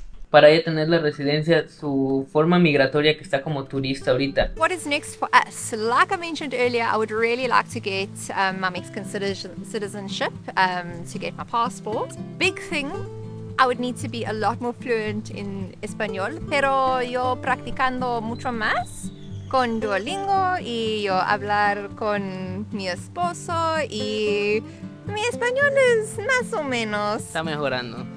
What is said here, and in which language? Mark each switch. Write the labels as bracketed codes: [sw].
[es] Para ella tener la residencia, su forma migratoria que está como turista ahorita. [en] What is next for us? Like I mentioned earlier, I would really like to get my Mexican citizenship, to get my passport. Big thing, I would need to be a lot more fluent in [es] español, pero yo practicando mucho más con Duolingo y yo hablar con mi esposo y mi español es más o menos. Está mejorando.